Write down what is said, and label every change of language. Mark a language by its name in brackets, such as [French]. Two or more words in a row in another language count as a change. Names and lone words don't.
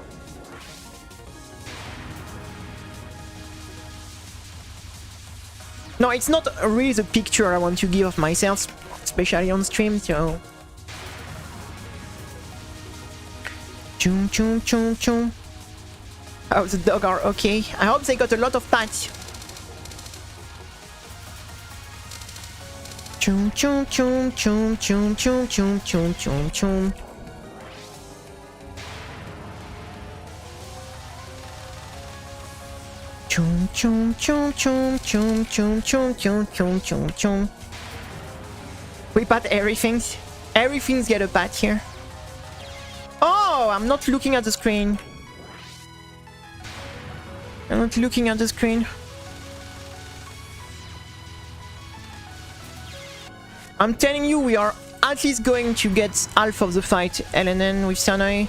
[English] No, it's not really the picture I want to give of myself, especially on stream, so... Chum chum chum chum. Oh, the dog are okay. I hope they got a lot of pats. Chum chum chum chum chum chum chum chum chum chum. Chum chum chum chum chum chum chum chum chum chum chum. We pat everything. Everything's get a pat here. Oh, I'm not looking at the screen. I'm not looking at the screen. I'm telling you, we are at least going to get half of the fight, LNN with Sanai.